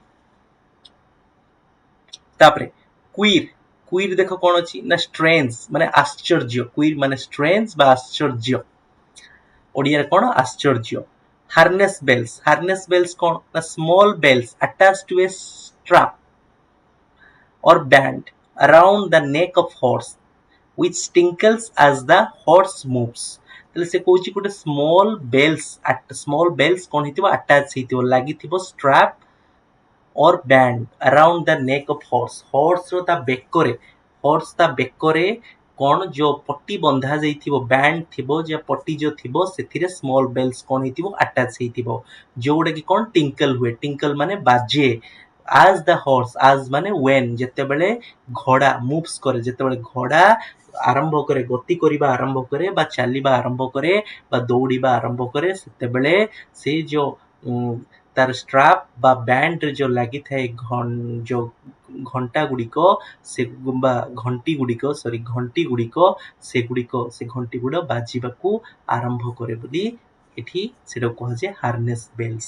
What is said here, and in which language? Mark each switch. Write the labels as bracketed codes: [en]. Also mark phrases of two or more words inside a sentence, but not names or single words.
[or] ତାପରେ କୁଇର ଦେଖ କ'ଣ ଅଛି ନା ଷ୍ଟ୍ରେଞ୍ଜ ମାନେ ଆଶ୍ଚର୍ଯ୍ୟ। କୁଇର ମାନେ ଷ୍ଟ୍ରେଞ୍ଜ ବା ଆଶ୍ଚର୍ଯ୍ୟ। ଓଡ଼ିଆରେ କ'ଣ? ଆଶ୍ଚର୍ଯ୍ୟ। [en] harness bells [or] କ'ଣ ନା [en] small bells attach to a strap or band around the neck of horse which tinkles as the horse moves। [or] ତାହେଲେ ସେ କହୁଛି ଗୋଟେ [en] small bells [or] କ'ଣ ହେଇଥିବ? ଆଟାଚ୍ ହେଇଥିବ, ଲାଗିଥିବ [en] ଷ୍ଟ୍ରାପ୍ or band around the neck of horse। [or] ହର୍ସ ତା ବେକରେ କ'ଣ ଯେଉଁ ପଟି ବନ୍ଧା ଯାଇଥିବ, ବ୍ୟାଣ୍ଡ ଥିବ, ଯେ ପଟି ଯେଉଁ ଥିବ ସେଥିରେ [en] small bells [or] କ'ଣ ହେଇଥିବ? ଆଟାଚ୍ ହେଇଥିବ, ଯେଉଁଟାକି କ'ଣ ଟିଙ୍କଲ ହୁଏ। ଟିଙ୍କଲ ମାନେ ବାଜେ। [en] as the horse, as ମାନେ when, [or] ଯେତେବେଳେ ଘୋଡ଼ା ମୁଭ୍ସ କରେ, ଯେତେବେଳେ ଘୋଡ଼ା ଆରମ୍ଭ କରେ, ଗତି କରିବା ଆରମ୍ଭ କରେ ବା ଚାଲିବା ଆରମ୍ଭ କରେ ବା ଦୌଡ଼ିବା ଆରମ୍ଭ କରେ, ସେତେବେଳେ ସେ ଯେଉଁ ତାର ଷ୍ଟ୍ରାପ୍ ବା ବ୍ୟାଣ୍ଡରେ ଯେଉଁ ଲାଗିଥାଏ ଯେଉଁ ଘଣ୍ଟା ଗୁଡ଼ିକ, ସେ ବା ଘଣ୍ଟି ଗୁଡ଼ିକ ସେ ଘଣ୍ଟି ଗୁଡ଼ା ବାଜିବାକୁ ଆରମ୍ଭ କରେ ବୋଲି ଏଠି ସେଟାକୁ କୁହାଯାଏ ହାର୍ନେସ୍ ବେଲ୍ସ।